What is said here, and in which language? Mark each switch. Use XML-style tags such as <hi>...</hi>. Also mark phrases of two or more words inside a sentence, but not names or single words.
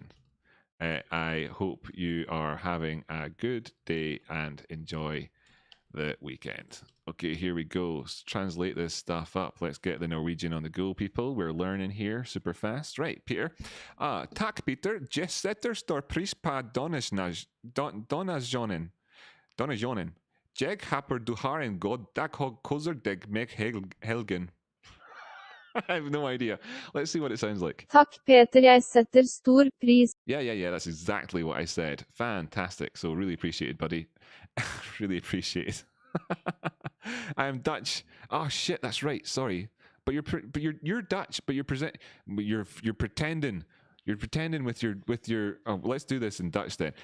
<en>I hope you are having a good day and enjoy the weekend. Okay, here we go. Let's translate this stuff up. Let's get the Norwegian on the go, people. We're learning here super fast. Right, Peter. Tack, Peter.</en> <no>Just setter står pris på donationen. Jeg håper du har en god dag og koser deg med helgen.</no> <en>I have no idea. Let's see what it sounds like.</en> <no>Takk Peter, jeg setter stor pris.</no> <en>Yeah, that's exactly what I said. Fantastic. So really appreciated, buddy. Really appreciate it. I am Dutch. Oh shit, that's right. Sorry, but you're Dutch, but you're pretending. You're pretending with your. Oh, let's do this in Dutch then.</en>